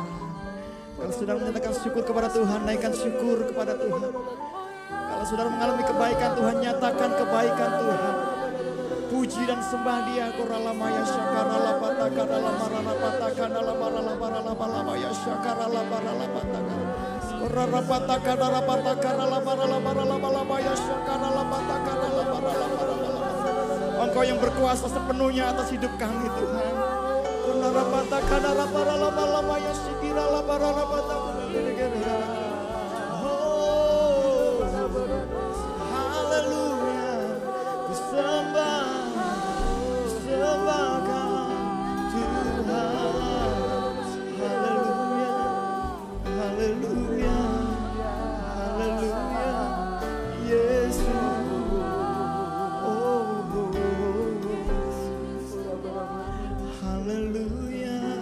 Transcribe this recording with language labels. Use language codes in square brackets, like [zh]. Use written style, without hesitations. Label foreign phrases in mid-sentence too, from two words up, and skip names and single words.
[id] Kalau saudara menyatakan syukur kepada Tuhan, naikkan syukur kepada Tuhan. Kalau saudara mengalami kebaikan Tuhan, nyatakan kebaikan Tuhan. Puji dan sembah Dia. Koralamaya syakarala patakala marala patakala marala marala marala syakarala marala patakala. Korara patakala patakala marala marala marala syakarala patakala marala marala. Engkau yang berkuasa sepenuhnya atas hidup kami Tuhan. Korara patakala marala marala syikirala marala patakala. Haleluya. Ku sembah. Sembahkan Tuhan. Haleluya. Haleluya. Haleluya. Yesus. Oh. Haleluya.